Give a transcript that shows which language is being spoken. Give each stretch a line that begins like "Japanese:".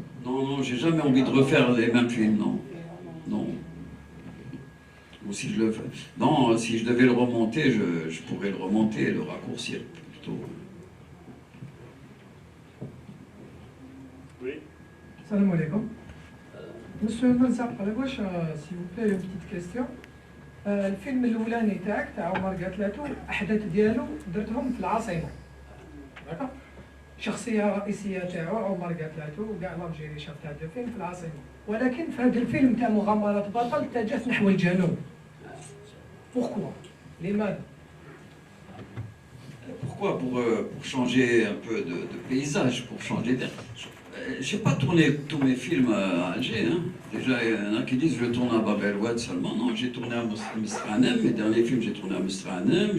French: Non, j'ai jamais envie de refaire les mêmes films, non. Non. Ou si je le fais. Non, si je devais le remonter, je pourrais le remonter et le raccourcir plutôt. Oui.
Arabic: Salam alaikum.
French: Monsieur Malzaq Alagouche, s'il vous plaît, une petite question.
Arabic: الفيلم الأولاني تاع عمر قتلاتو أحداث ديالو درتهم في العاصمة. شخصية رئيسية تاعو عمر قتلاتو وكاع الجيري شاف تاع الفيلم في العاصمة. ولكن في هذا الفيلم تاع مغامرة بطل اتجهت نحو الجنوب.
French: Pourquoi? لماذا؟ Pourquoi? Pour changer un peu de paysage, pour changer d'air. J'ai pas tourné tous mes films à Alger. Hein. Déjà, il y en a qui disent que je tourne à Bab el Oued seulement. Non, j'ai tourné à Mestrehanem. Mes derniers films, j'ai tourné à Mestrehanem.